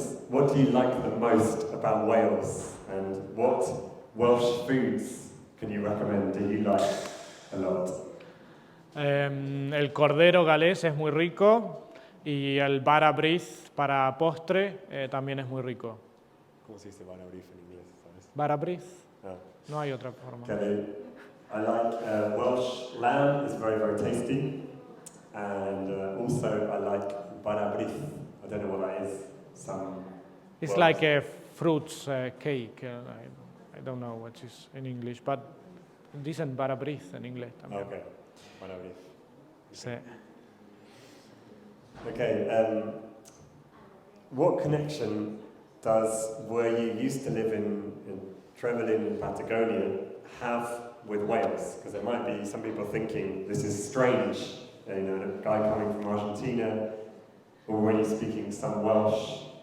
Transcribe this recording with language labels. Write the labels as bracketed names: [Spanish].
[English] What do you like the most about Wales, and what Welsh foods can you recommend? Do you like a lot? [Spanish] El cordero galés es muy rico y el bara brith para postre también es muy rico. ¿Cómo se dice bara brith en inglés, sabes? Bara brith. Ah. No hay otra forma. [English] Okay. I like Welsh lamb, it's very, very tasty. And also I like bara brith. I don't know what that is. It's like a fruits cake. I don't know what is in English, but [Spanish] dicen bara brith en inglés también. [English] Okay, bara brith. [Spanish] Sí. [English] Okay, what connection does where you used to live in Trevelin in Patagonia have with Wales? Because there might be some people thinking this is strange, you know, a guy coming from Argentina already speaking some Welsh.